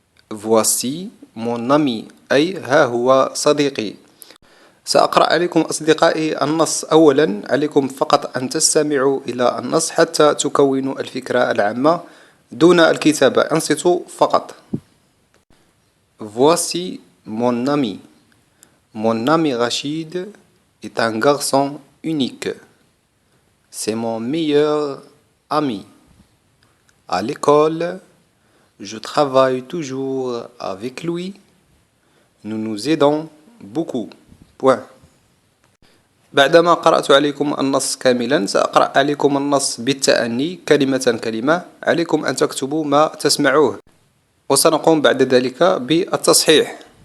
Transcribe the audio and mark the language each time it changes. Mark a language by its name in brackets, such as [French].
[French] Voici mon ami، [Arabic] أي ها هو صديقي. سأقرأ عليكم أصدقائي النص أولا، عليكم فقط أن تستمعوا إلى النص حتى تكونوا الفكرة العامة دون الكتابة، أنصتوا فقط. [French] Voici mon ami. Mon ami Rachid est un garçon unique. C'est mon meilleur ami. À l'école, je travaille toujours avec lui. Nous nous aidons beaucoup. Point. [Arabic] بعدما قرأت عليكم النص كاملا سأقرأ عليكم النص بالتأني كلمة كلمة، عليكم أن تكتبوا ما تسمعوه وسنقوم بعد ذلك بالتصحيح.